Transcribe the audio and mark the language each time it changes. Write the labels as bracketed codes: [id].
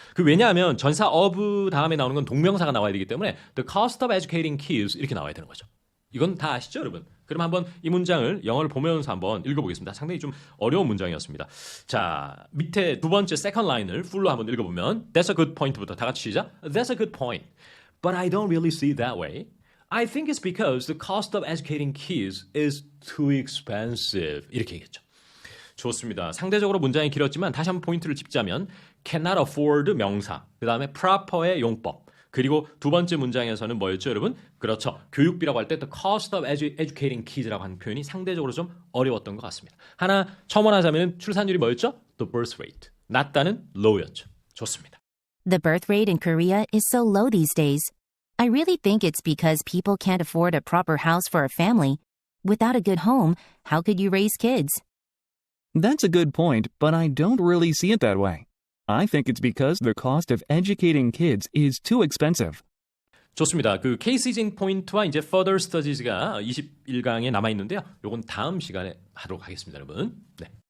[ko] 왜냐하면 전사 of 다음에 나오는 건 동명사가 나와야 되기 때문에 [en] the cost of educating kids [ko] 이렇게 나와야 되는 거죠. 이건 다 아시죠, 여러분? 그럼 한번 이 문장을 영어를 보면서 한번 읽어보겠습니다. 상당히 좀 어려운 문장이었습니다. 자, 밑에 두 번째 second line을 풀로 한번 읽어보면 [en] That's a good point [ko] 부터 다 같이 시작. [en] That's a good point. But I don't really see it that way. I think it's because the cost of educating kids is too expensive. [ko] 이렇게 얘기했죠. 좋습니다. 상대적으로 문장이 길었지만 다시 한번 포인트를 짚자면 cannot afford 명사, 그 다음에 proper의 용법, 그리고 두 번째 문장에서는 뭐였죠, 여러분? 그렇죠. 교육비라고 할 때 [en] the cost of educating kids [ko] 라고 하는 표현이 상대적으로 좀 어려웠던 것 같습니다. 하나 첨언하자면 출산율이 뭐였죠? [en] The birth rate. [ko] 낮다는 low였죠. 좋습니다. [en] The birth rate in Korea is so low these days. I really think it's because people can't afford a proper house for a family. Without a good home, how could you raise kids? That's a good point, but I don't really see it that way. I think it's because the cost of educating kids is too expensive. [ko] 좋습니다. 그 케이스징 포인트와 이제 further studies가 21강에 남아 있는데요. 요건 다음 시간에 하도록 하겠습니다, 여러분. 네.